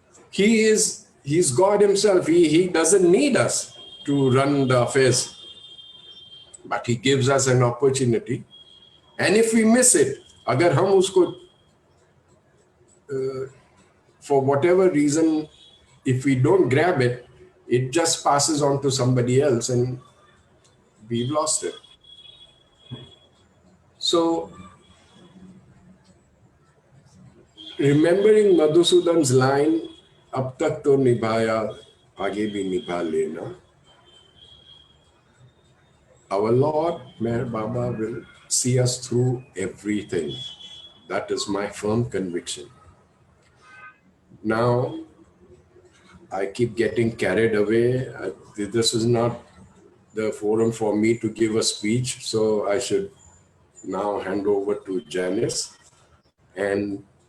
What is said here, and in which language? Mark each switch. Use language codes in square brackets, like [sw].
[en] He's God Himself. He doesn't need us to run the affairs, but He gives us an opportunity. And if we miss it, [hi] अगर हम उसको [en] for whatever reason, if we don't grab it, it just passes on to somebody else and we've lost it. So, remembering Madhusudan's line, [hi] अब तक तो निभाया, आगे भी निभा लेना. [en] Our Lord, Meher Baba, will see us through everything. That is my firm conviction. Now, I keep getting carried away. This is not the forum for me to give a speech, so I should now hand over to Janice and